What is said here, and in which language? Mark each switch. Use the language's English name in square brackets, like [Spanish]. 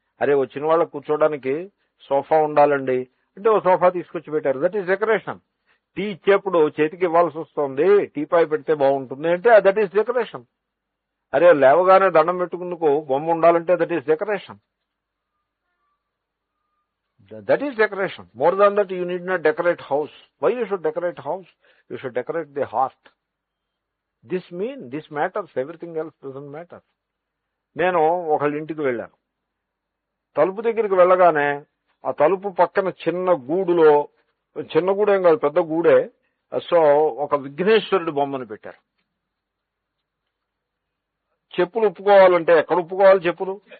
[Telugu] అరే వచ్చిన వాళ్ళకు కూర్చోడానికి సోఫా ఉండాలండి అంటే ఓ సోఫా తీసుకొచ్చి పెట్టారు. [English] That is decoration. [Telugu] టీ ఇచ్చేప్పుడు చేతికి ఇవ్వాల్సి వస్తుంది, టీపాయ్ పెడితే బాగుంటుంది అంటే [English] That is decoration. [Telugu] అరే లేవగానే దండం పెట్టుకుందుకు బొమ్మ ఉండాలంటే [English] That is decoration. That is decoration. More than that, you need not decorate house. Why you should decorate house? You should decorate the heart. This matters. Everything else doesn't matter. [Telugu] నేను ఒకళ్ళ ఇంటికి వెళ్ళాను. తలుపు దగ్గరికి వెళ్ళగానే ఆ తలుపు పక్కన చిన్న గూడులో, చిన్న గూడేం కాదు పెద్ద గూడే, సో ఒక విఘ్నేశ్వరుడి బొమ్మను పెట్టారు. చెప్పులు ఉప్పుకోవాలంటే ఎక్కడ ఉప్పుకోవాలి చెప్పులు?